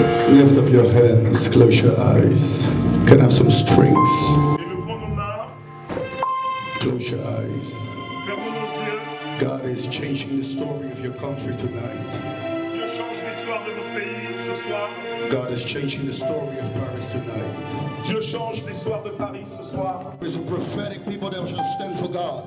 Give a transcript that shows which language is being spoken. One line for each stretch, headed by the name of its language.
English: lift up your hands, close your eyes. Can I have some strings?
French: Élevons nos mains,
English: Close your eyes.
French: fermons nos yeux.
English: God is changing the story of your country tonight.
French: Dieu change l'histoire de notre pays ce soir.
English: God is changing the story of Paris tonight.
French: Dieu change l'histoire de Paris ce soir.
English: There's a prophetic people that shall stand for God.